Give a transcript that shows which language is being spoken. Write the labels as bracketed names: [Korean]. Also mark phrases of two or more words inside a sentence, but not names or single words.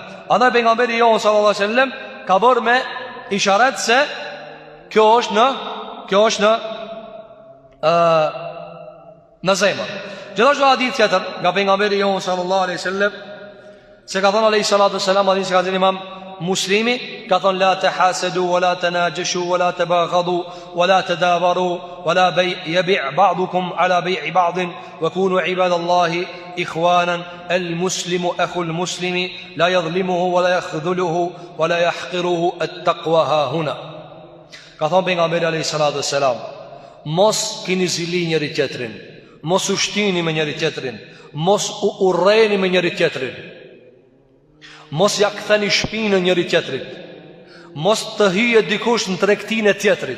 [Albanian] Andaj pejgamberi jon [Arabic] صلى الله عليه وسلم [Albanian] ka bërë me isharet se kjo është në zemër. Gjithashtu hadith tjetër nga pejgamberi jon [Arabic] صلى الله عليه وسلم, [Albanian] se ka thënë [Arabic] عليه الصلاة والسلام, [Albanian] hadith që ka thënë Imam Muslimi, ka thënë: [Arabic] لا تحاسدوا ولا تناجشوا ولا تباغضوا ولا تدابروا ولا يبع بعضكم على بيع بعض وكونوا عباد الله إخوانا المسلم أخو المسلم لا يظلمه ولا يخذله ولا يحقره التقوى هاهنا. Ka thënë pejgamberi عليه الصلاة والسلام, mos keni zili njëri tjetrin, mos u shtini me njëri tjetrin, mos u urreni me njëri tjetrin, mos ja ktheni shpinën njëri tjetrit, mos të hyje dikush në tregtinë e tjetrit.